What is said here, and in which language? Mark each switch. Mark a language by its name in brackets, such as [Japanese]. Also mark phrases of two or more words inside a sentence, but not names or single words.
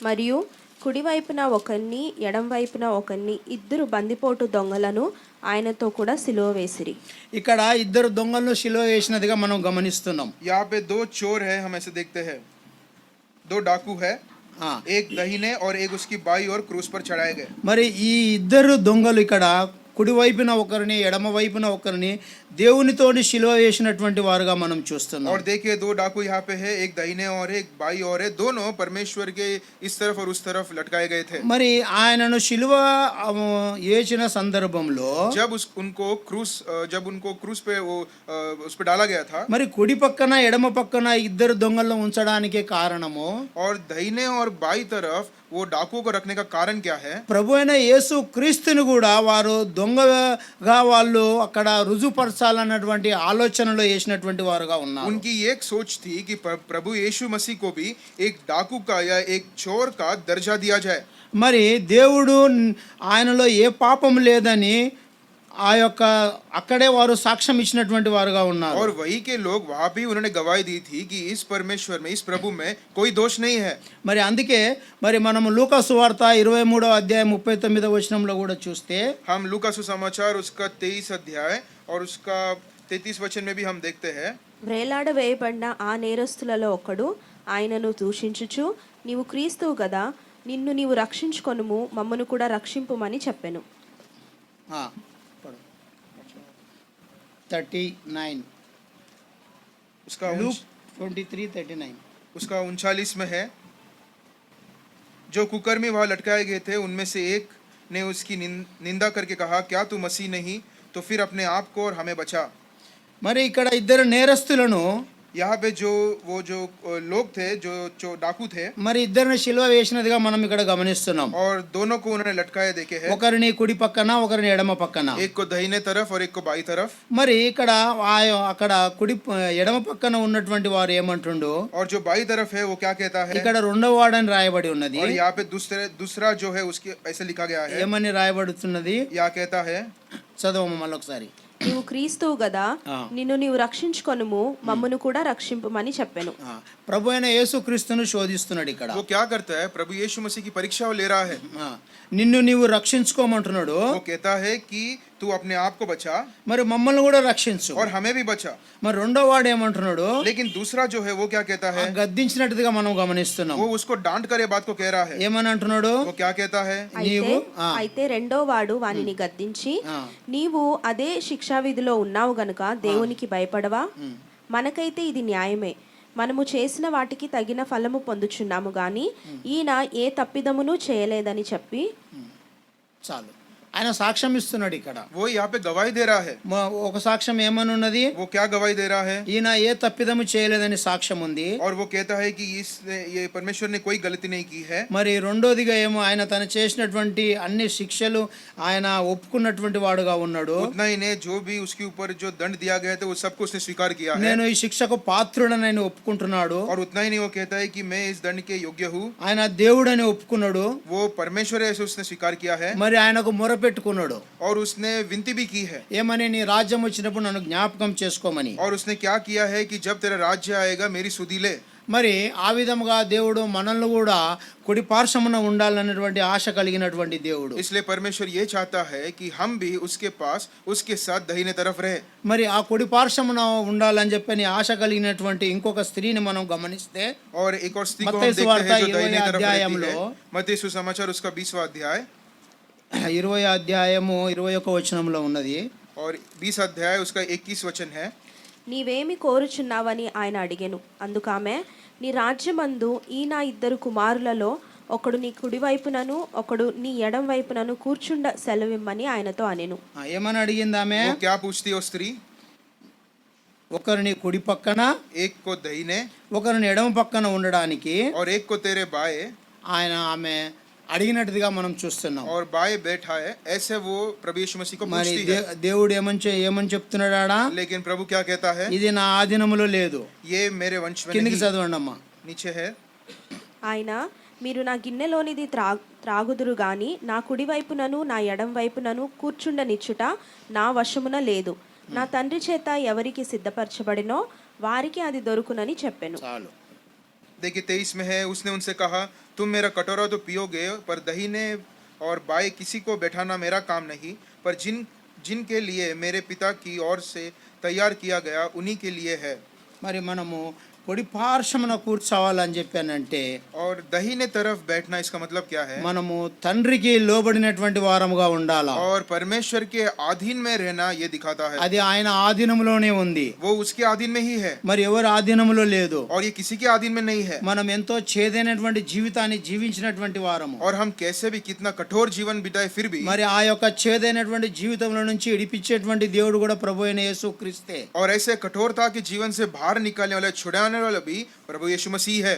[Telugu] మరియు కుడివైపున ఒకరిని ఎడం వైపున ఒకరిని ఇద్దరు బందిపోటు దొంగలను ఆయనతో కూడా సిలువ వేసిరి. ఇక్కడ ఇద్దరు దొంగలను శిలువ వేసినదిగా మనం గమనిస్తున్నాం. [Hindi] यहाँ पे दो चोर है, हम ऐसे देखते हैं, दो डाकू है, ఆ, एक दाहिने और एक उसकी बाई और क्रूस पर चढ़ाए गए. [Telugu] మరి ఈ ఇద్దరు దొంగలు ఇక్కడ కుడి వైపున ఒకరిని ఎడమ వైపున ఒకరిని దేవునితోని శిలువ వేసినటువంటి వారుగా మనం చూస్తున్నాం. [Hindi] और देखिए दो डाकू यहाँ पे है, एक दाहिने और एक बाई और है, दोनों परमेश्वर के इस तरफ और उस तरफ लटकाए गए थे. [Telugu] మరి ఆయనను శిలువ వేసిన సందర్భంలో [Hindi] जब उनको क्रूस पे वो उस पे डाला गया था, [Telugu] మరి కుడి పక్కన ఎడమ పక్కన ఇద్దరు దొంగలను ఉంచడానికి కారణము [Hindi] और दाहिने और बाई तरफ वो डाकुओं को रखने का कारण क्या है? [Telugu] ప్రభు అయిన యేసు క్రీస్తుని కూడా వారు దొంగగా వాళ్ళు అక్కడ రుజుపరచాలన్నటువంటి ఆలోచనలో వేసినటువంటి వారుగా ఉన్నారు. [Hindi] उनकी एक सोच थी कि प्रभु यीशु मसीह को भी एक डाकू का या एक चोर का दर्जा दिया जाए. [Telugu] మరి దేవుడు ఆయనలో ఏ పాపం లేదని ఆ యొక్క అక్కడే వారు సాక్ష్యం ఇచ్చినటువంటి వారుగా ఉన్నారు. [Hindi] और वही के लोग वहां भी उन्होंने गवाही दी थी कि इस परमेश्वर में, इस प्रभु में कोई दोष नहीं है. [Telugu] మరి అందుకే మరి మనము లూకా సువార్త 23వ అధ్యాయం 39వ వచనంలో కూడా చూస్తే [Hindi] हम लूका सुसमाचार उसका 23 अध्याय और उसका 33 वचन में भी हम देखते हैं. [Telugu] వ్రేలాడ వేయబడిన ఆ నేరస్తులలో ఒకడు ఆయనను దూషించుచు, నీవు క్రీస్తువు గదా, నిన్ను నీవు రక్షించుకొనుము, మమ్మను కూడా రక్షింపుమని చెప్పెను. 39 [Hindi] उसका लूक 23:39 उसका 39 में है, जो कुकर्मी वहां लटकाए गए थे उनमें से एक ने उसकी निंदा करके कहा, क्या तू मसीह नहीं तो फिर अपने आप को और हमें बचा. [Telugu] మరి ఇక్కడ ఇద్దరు నేరస్తులను [Hindi] यहाँ पे जो लोग थे, जो डाकू थे, [Telugu] మరి ఇద్దరిని శిలువ వేసినదిగా మనం ఇక్కడ గమనిస్తున్నాం. [Hindi] और दोनों को उन्होंने लटकाए देखे हैं, [Telugu] ఒకరిని కుడి పక్కన ఒకరిని ఎడమ పక్కన. [Hindi] एक को दाहिने तरफ और एक को बाई तरफ. [Telugu] మరి ఇక్కడ అక్కడ కుడి ఎడమ పక్కన ఉన్నటువంటి వారు ఏమంటుండు, [Hindi] और जो बाई तरफ है वो क्या कहता है? [Telugu] ఇక్కడ రెండవ వాడని రాయబడి ఉన్నది. [Hindi] और यहाँ पे दूसरा जो है उसके ऐसे लिखा गया है, [Telugu] ఏమని రాయబడుతున్నది [Hindi] या कहता है, [Telugu] చదవము మళ్ళొకసారి. నీవు క్రీస్తువు గదా, నిన్ను నీవు రక్షించుకొనుము, మమ్మను కూడా రక్షింపుమని చెప్పెను. ప్రభు అయిన యేసు క్రీస్తును శోధిస్తున్నాడు ఇక్కడ. [Hindi] वो क्या करता है? प्रभु यीशु मसीह की परीक्षा ले रहा है. [Telugu] నిన్ను నీవు రక్షించుకోమంటున్నాడు. [Hindi] वो कहता है कि तू अपने आप को बचा [Telugu] మరి మమ్మల్ని కూడా రక్షించు. [Hindi] और हमें भी बचा. [Telugu] మరి రెండో వాడు ఏమంటున్నాడు, [Hindi] लेकिन दूसरा जो है वो क्या कहता है? [Telugu] గద్దించినట్టుగా మనం గమనిస్తున్నాం. [Hindi] वो उसको डांट कर ये बात को कह रहा है. [Telugu] ఏమని అంటున్నాడు, [Hindi] वो क्या कहता है? [Telugu] అయితే రెండో వాడు వానిని గద్దించి, నీవు అదే శిక్షా విధిలో ఉన్నావు గనుక దేవునికి భయపడవా? మనకైతే ఇది న్యాయమే, మనము చేసిన వాటికి తగిన ఫలము పొందుచున్నాము గాని ఈయన ఏ తప్పిదమును చేయలేదని చెప్పి చాలు. ఆయన సాక్ష్యం ఇస్తున్నాడు ఇక్కడ. [Hindi] वो यहाँ पे गवाही दे रहा है. [Telugu] ఒక సాక్ష్యం ఏమని ఉన్నది, [Hindi] वो क्या गवाही दे रहा है? [Telugu] ఈయన ఏ తప్పిదము చేయలేదని సాక్ష్యం ఉంది. [Hindi] और वो कहता है कि ये परमेश्वर ने कोई गलती नहीं की है. [Telugu] మరి రెండోదిగా ఏమో ఆయన తను చేసినటువంటి అన్ని శిక్షలు ఆయన ఒప్పుకున్నటువంటి వాడుగా ఉన్నాడు. [Hindi] उतना ही ने जो भी उसके ऊपर जो दंड दिया गया था वो सबको उसने स्वीकार किया है. [Telugu] నేను ఈ శిక్షకు పాత్రుడని ఆయన ఒప్పుకుంటున్నాడు. [Hindi] और उतना ही नहीं वो कहता है कि मैं इस दंड के योग्य हूँ. [Telugu] ఆయన దేవుడని ఒప్పుకున్నాడు. [Hindi] वो परमेश्वर है ऐसे उसने स्वीकार किया है. [Telugu] మరి ఆయనకు మొరపెట్టుకున్నాడు. [Hindi] और उसने विनती भी की है. [Telugu] ఏమని, నీ రాజ్యం వచ్చినప్పుడు నన్ను జ్ఞాపకం చేసుకోమని. [Hindi] और उसने क्या किया है कि जब तेरा राज्य आएगा मेरी सुधि ले. [Telugu] మరి ఆ విధముగా దేవుడు మనల్ని కూడా కుడి పార్శ్వమున ఉండాలన్నటువంటి ఆశ కలిగినటువంటి దేవుడు. [Hindi] इसलिए परमेश्वर ये चाहता है कि हम भी उसके पास उसके साथ दाहिने तरफ रहे. [Telugu] మరి ఆ కుడి పార్శ్వమున ఉండాలని చెప్పని ఆశ కలిగినటువంటి ఇంకొక స్త్రీని మనం గమనిస్తే, [Hindi] और एक और स्त्री को हम मत्ती देखते [Telugu] सुवार्ता [Hindi] हैं जो दाहिने तरफ रहती [Telugu] अध्यायंलो, [Hindi] है. मत्ती सुसमाचार उसका 20वां अध्याय [Telugu] 20వ అధ్యాయము 21వ వచనంలో ఉన్నది. [Hindi] और 20 अध्याय उसका 21 वचन है. [Telugu] నీవేమి కోరుచున్నావని ఆయన అడిగెను. అందుకామె, నీ రాజ్యమందు ఈ నా ఇద్దరు కుమారులలో ఒకడు నీ కుడి వైపునను ఒకడు నీ ఎడం వైపునను కూర్చుండ సెలవిమ్మని ఆయనతో అనెను. ఏమని అడిగింది ఆమె? [Hindi] वो क्या पूछती है वो स्त्री? [Telugu] ఒకరిని కుడి పక్కన [Hindi] एक को दाहिने [Telugu] ఒకరిని ఎడమ పక్కన ఉండడానికి [Hindi] और एक को तेरे बाएं [Telugu] ఆమె అడిగినట్టుగా మనం చూస్తున్నాం. [Hindi] और बाएं बैठा है, ऐसे वो प्रभु यीशु मसीह को [Telugu] మరి [Hindi] पूछती है. [Telugu] దేవుడు ఏమని చెప్తున్నాడా? [Hindi] लेकिन प्रभु क्या कहता है? [Telugu] ఇది నా ఆధీనములో లేదు. [Hindi] ये मेरे वंश में [Telugu] కిందికి [Hindi] नहीं. [Telugu] చదవండి అమ్మా. [Hindi] नीचे है. [Telugu] ఆయన, మీరు నా గిన్నెలోనిది త్రాగుదురు గాని నా కుడి వైపునను నా ఎడం వైపునను కూర్చుండనిచ్చుట నా వశమున లేదు. నా తండ్రి చేత ఎవరికి సిద్ధపరచబడినో వారికి అది దొరుకునని చెప్పెను. చాలు. [Hindi] देखिए 23 में है, उसने उनसे कहा, तुम मेरा कटोरा तो पियोगे, पर दहीने और बाएं किसी को बैठाना मेरा काम नहीं, पर जिनके लिए मेरे पिता की ओर से तैयार किया गया उन्हीं के लिए है। [Telugu] మరి మనము పొడి పార్శ్వమున కూర్చోవాలని చెప్పానంటే [Hindi] और दहीने तरफ बैठना इसका मतलब क्या है? [Telugu] మనము తండ్రికి లోబడినటువంటి వారముగా ఉండాలా. [Hindi] और परमेश्वर के अधीन में रहना ये दिखाता है। [Telugu] అది ఆయన ఆధీనంలోనే ఉంది, [Hindi] वो उसके अधीन में ही है [Telugu] మరి ఎవరి ఆధీనంలో లేదు. [Hindi] और ये किसी के अधीन में नहीं है। [Telugu] మనం ఎంతో చేదైనటువంటి జీవితాన్ని జీవించినటువంటి వారము. [Hindi] और हम कैसे भी कितना कठोर जीवन बिताए फिर भी, [Telugu] మరి ఆ యొక్క చేదైనటువంటి జీవితంలో నుంచి ఇడిపించేటువంటి దేవుడు కూడా ప్రభు అయిన యేసుక్రీస్తే. [Hindi] और ऐसे कठोरता के जीवन से बाहर निकालने वाला, छुड़ाने वाला भी प्रभु यीशु मसीह है।